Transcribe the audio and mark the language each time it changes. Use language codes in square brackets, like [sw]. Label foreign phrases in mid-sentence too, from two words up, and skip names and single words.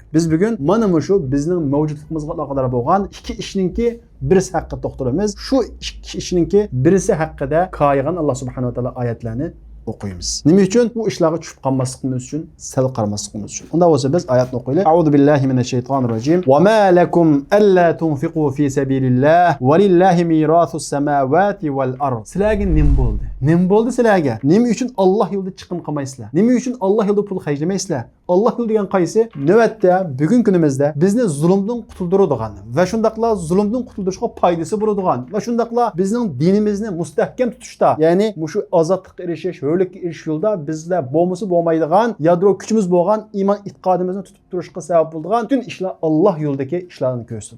[uz] Biz bugun mana shu bizning mavjudligimizga aloqador bo'lgan ikki ishninki birisi haqida to'xtalamiz. Shu ikki ishninki birisi haqida qoyilgan Alloh [ar] سبحانه وتعالى [uz] oyatlarni o'qiymiz. Nima uchun? Bu ishlarga tushib qolmasligimiz uchun, sal qaramasligimiz uchun. Unda bo'lsa biz oyatni o'qiylik. [ar] أعوذ بالله من الشيطان الرجيم. وما لكم ألا تنفقوا في سبيل الله ولله ميراث السماوات والأرض. [uz] Sizlarga nim bo'ldi? Nim bo'ldi sizlarga? Nima uchun Alloh yo'lida chiqim qilmaysizlar? Nima uchun Alloh yo'lida pul xarjlamaysizlar? Alloh yo'li degan qaysi? Navbatda bugun kunimizda bizni zulmdan qutuldiradigan va shundaqla zulmdan qutuldirishga foydasi bo'ladigan va shundaqla bizning dinimizni mustahkam tutishda, ya'ni shu ozodlikka erishish, hurlikka erishish yo'lida bizlar bo'lmasa bo'lmaydigan, yadro kuchimiz bo'lgan iymon e'tiqodimizni tutib turishga sabab bo'ladigan bütün ishlar Alloh yo'lidagi ishlarni ko'rsatadi.